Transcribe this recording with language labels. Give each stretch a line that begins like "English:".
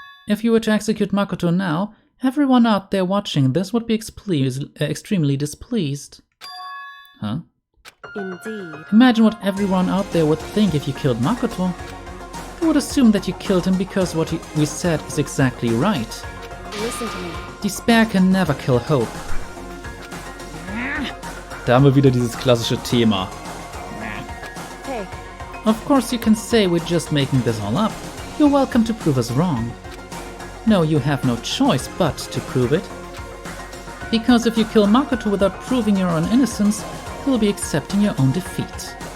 English: If you were to execute Makoto now, everyone out there watching this would be extremely displeased. Huh? indeed. Imagine what everyone out there would think if you killed Makoto. They would assume that you killed him because what we said is exactly right. Listen to me. Despair can never kill hope.
German: Da haben wir wieder dieses klassische Thema.
English: Hey, Of course you can say we're just making this all up. You're welcome to prove us wrong. No, you have no choice but to prove it. Because if you kill Makoto without proving your own innocence, you'll be accepting your own defeat.